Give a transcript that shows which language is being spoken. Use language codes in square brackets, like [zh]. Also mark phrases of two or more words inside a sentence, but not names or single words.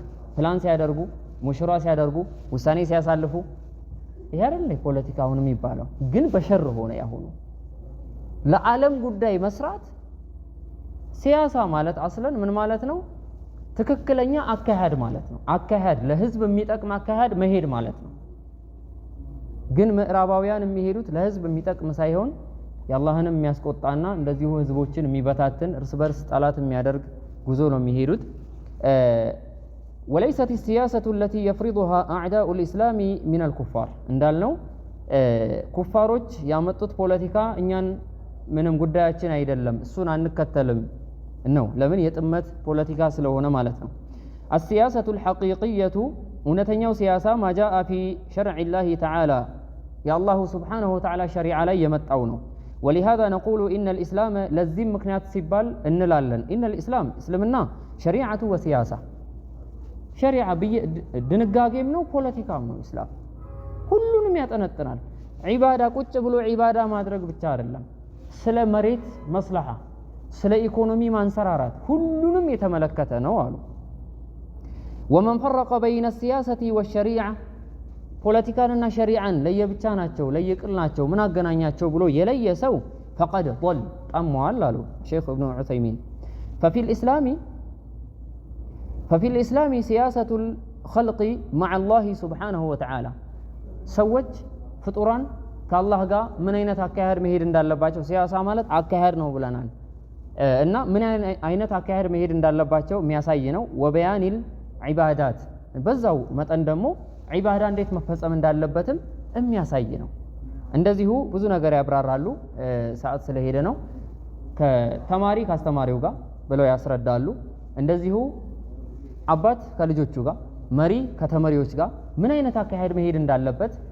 [am] ፕላን ሲያደርጉ ሙሽራ ሲያደርጉ ውሳኔ ሲያሳልፉ ይሄ አይደል ፖለቲካውን የሚባለው ግን በሸር ሆነ ያሁኑ ለዓለም ጉዳይ መስራት ሲያሳ ማለት አስለን ምን ማለት ነው ትክክለኛ አካሄድ ማለት ነው አካሄድ ለህዝብ የሚጠቅም አካሄድ መሄድ ማለት ነው ግን ምዕራባውያን የሚሄዱት ለህዝብ የሚጠቅም ሳይሆን ያላህንም የሚያስቆጣና እንደዚሁ ህዝቦችን የሚበታትን እርስ በርስ ጠላት የሚያደርግ ጉዞ ነው የሚሄዱት [ar] وليست السياسة التي يفرضها أعداء الإسلام من الكفار [am] እንዳልነው ኩፋሮች ያመጡት ፖለቲካ እኛን ምንም ጉዳያችን አይደለም እሱን አንከተልም ነው ለምን የጥመት ፖለቲካ ስለሆነ ማለት ነው السياسة [ar] الحقيقية [am] እውነተኛው ሲያሳ [ar] ما جاء في شرع الله تعالى يا الله سبحانه وتعالى شريعة [am] ላይ የመጣው ነው [ar] ولهذا نقول إن الإسلام لزم [am] ምክንያት ሲባል እንላለን [ar] إن الإسلام እስልምና شريعة وسياسة شريعة [am] ድንጋጌም ነው ፖለቲካም ነው እስላም ሁሉንም ያጠነጥናል ዒባዳ ቁጭ ብሎ ዒባዳ ማድረግ ብቻ አይደለም ስለ መሬት መስለሃ ስለ ኢኮኖሚ ማንሰራራት ሁሉንም የተመለከተ ነው አሉ [ar] ومن فرق بين السياسة والشريعة [am] ፖለቲካንና ሸሪዓን ለየብቻ ናቸው ለየቅል ናቸው ምን አገናኛቸው ብሎ የለየ ሰው [ar] فقد ضل [am] ጠሟል አሉ ሼክ ኢብኑ ዑሰይሚን [ar] ففي الإسلام سياسة الخلق مع الله سبحانه وتعالى [am] ሰዎች ፍጡራን ከአላህ ጋር ምን አይነት አካሄድ መሄድ እንዳለባቸው ሲያሳ ማለት አካሄድ ነው ብለናል እና ምን አይነት አካሄድ መሄድ እንዳለባቸው የሚያሳይ ነው [ar] وبيان العبادات [am] በዛው መጠን ደግሞ ዒባዳ እንዴት መፈጸም እንዳለበትም የሚያሳይ ነው እንደዚሁ ብዙ ነገር ያብራራሉ ሰዓት ስለሄደ ነው ከተማሪ ካስተማሪው ጋር ብለው ያስረዳሉ እንደዚሁ አባት ከልጆቹ ጋር መሪ ከተመሪዎች ጋር ምን አይነት አካሄድ መሄድ እንዳለበት